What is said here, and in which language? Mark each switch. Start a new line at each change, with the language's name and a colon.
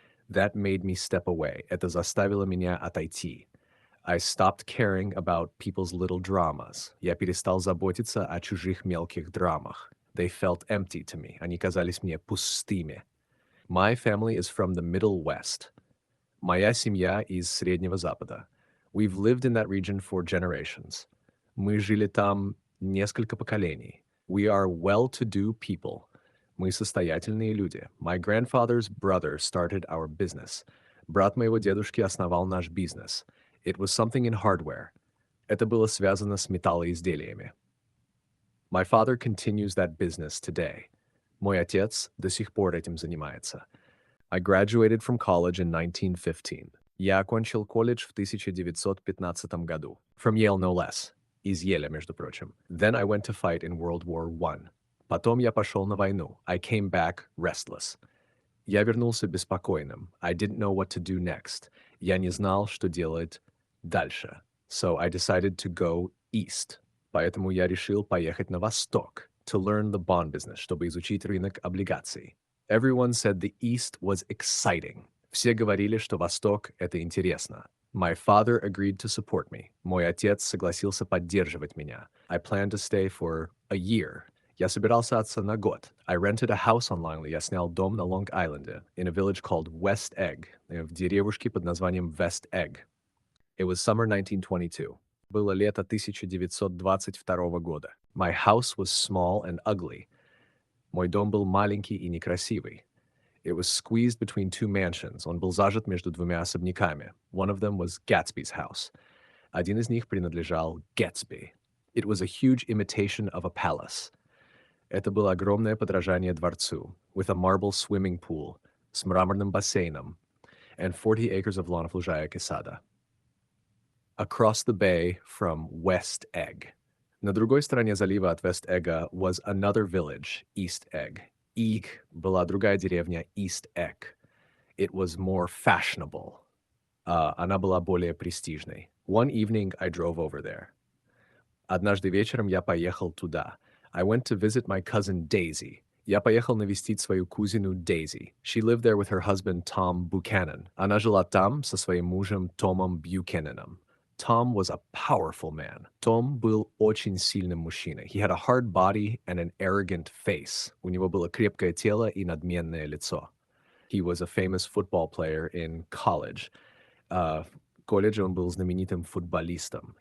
English: That made me step away.
Russian: Это заставило меня отойти.
English: I stopped caring about people's little dramas.
Russian: Я перестал заботиться о чужих мелких драмах.
English: They felt empty to me.
Russian: Они казались мне пустыми.
English: My family is from the Middle West.
Russian: Моя семья из Среднего Запада.
English: We've lived in that region for generations.
Russian: Мы жили там несколько поколений.
English: We are well-to-do people.
Russian: Мы состоятельные люди.
English: My grandfather's brother started our business.
Russian: Брат моего дедушки основал наш бизнес.
English: It was something in hardware.
Russian: Это было связано с металлоизделиями.
English: My father continues that business today.
Russian: Мой отец до сих пор этим занимается.
English: I graduated from college in 1915.
Russian: Я окончил колледж в 1915 году.
English: From Yale, no less.
Russian: Из Еля, между прочим.
English: Then I went to fight in World War I.
Russian: Потом я пошел на войну.
English: I came back restless.
Russian: Я вернулся беспокойным.
English: I didn't know what to do next.
Russian: Я не знал, что делать дальше.
English: So I decided to go east.
Russian: Поэтому я решил поехать на восток.
English: To learn the bond business,
Russian: чтобы изучить рынок облигаций.
English: Everyone said the east was exciting.
Russian: Все говорили, что восток — это интересно.
English: My father agreed to support me.
Russian: Мой отец согласился поддерживать меня.
English: I planned to stay for a year.
Russian: Я собирался остаться на год.
English: I rented a house on Long Island.
Russian: Я снял дом на Лонг-Айленде,
English: in a village called West Egg,
Russian: в деревушке под названием West Egg.
English: It was summer 1922.
Russian: Было лето 1922 года.
English: My house was small and ugly.
Russian: Мой дом был маленький и некрасивый.
English: It was squeezed between two mansions.
Russian: Он был зажат между двумя особняками.
English: One of them was Gatsby's house.
Russian: Один из них принадлежал Gatsby.
English: It was a huge imitation of a palace.
Russian: Это было огромное подражание дворцу,
English: with a marble swimming pool,
Russian: с мраморным бассейном,
English: and 40 acres of lawn of
Russian: лужаек и сада.
English: Across the bay from West Egg.
Russian: На другой стороне залива от
English: West Egg was another village, East Egg.
Russian: Их была другая деревня, East Egg.
English: It was more fashionable.
Russian: Она была более престижной.
English: One evening I drove over there.
Russian: Однажды вечером я поехал туда.
English: I went to visit my cousin Daisy.
Russian: Я поехал навестить свою кузину Daisy.
English: She lived there with her husband Tom Buchanan.
Russian: Она жила там со своим мужем Томом Бьюкененом.
English: Tom was a powerful man.
Russian: Том был очень сильным мужчиной.
English: He had a hard body and an arrogant face.
Russian: У него было крепкое тело и надменное лицо.
English: He was a famous football player in college.
Russian: В колледже он был знаменитым футболистом.